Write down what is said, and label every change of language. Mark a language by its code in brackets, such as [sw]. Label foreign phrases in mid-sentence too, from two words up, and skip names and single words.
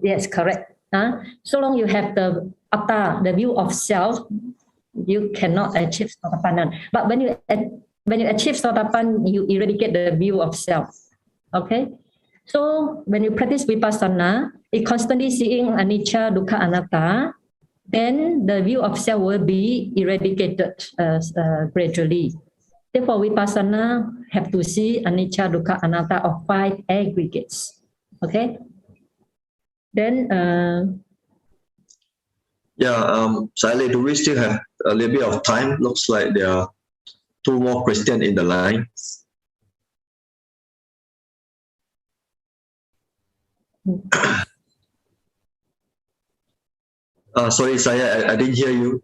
[en] Yes, correct. So long you have the atta, the view of self, you cannot achieve sotapanna. But when you achieve sotapanna, you eradicate the view of self. Okay, so when you practice vipassana, you constantly seeing [pi] anicca, dukkha, anatta. [en] Then the view of self will be eradicated gradually. Therefore, vipassana have to see [pi] anicca, dukkha, anatta [en] of 5 aggregates. Okay. Then, Sayalay, do we still have a little bit of time? Looks like there are 2 more questions in the line. Sorry, Saya, I didn't hear you.